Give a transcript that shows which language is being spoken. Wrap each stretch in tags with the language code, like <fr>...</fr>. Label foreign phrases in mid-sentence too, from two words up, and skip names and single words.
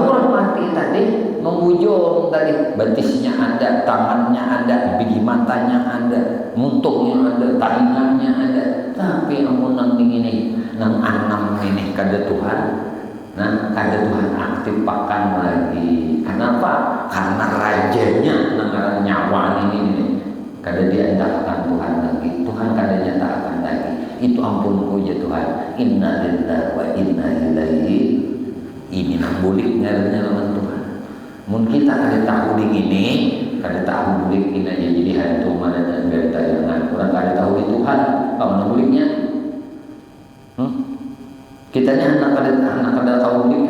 <bjn>orang mati tadi membujung tadi betisnya ada tangannya ada biji matanya ada muntungnya ada talinganya ada tapi amun nang ini nang anam ini kada Tuhan nah kada Tuhan aktif pakan lagi kenapa karena rajanya nang nyawa ini kada diandalkan Tuhan lagi, Tuhan kada nyatakan lagi. Itu ampunku ya Tuhan.</bjn> <ar>إنا لله وإنا إليه.</ar> <bjn>Ini nang bulik ngarannya lawan Tuhan. Mun kita kada tahu ini, kada tahu bulik ini aja jadi hantu mana dan dari tayangan. Orang kada tahu di Tuhan, apa nang buliknya? Kita anak kada tahu buliknya.</bjn>